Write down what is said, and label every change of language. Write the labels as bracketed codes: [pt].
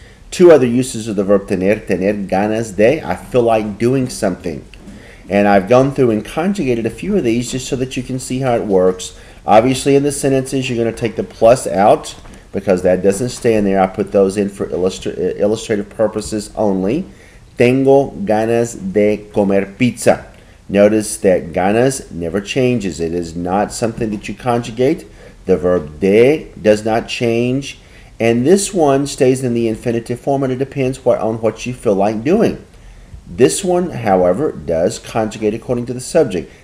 [en] Two other uses of the verb tener ganas de, I feel like doing something. And I've gone through and conjugated a few of these just so that you can see how it works. Obviously in the sentences you're going to take the plus out because that doesn't stay in there. I put those in for illustrative purposes only. [es] Tengo ganas de comer pizza. [en] Notice that ganas never changes. It is not something that you conjugate. The verb de does not change. And this one stays in the infinitive form, and it depends on what you feel like doing. This one, however, does conjugate according to the subject.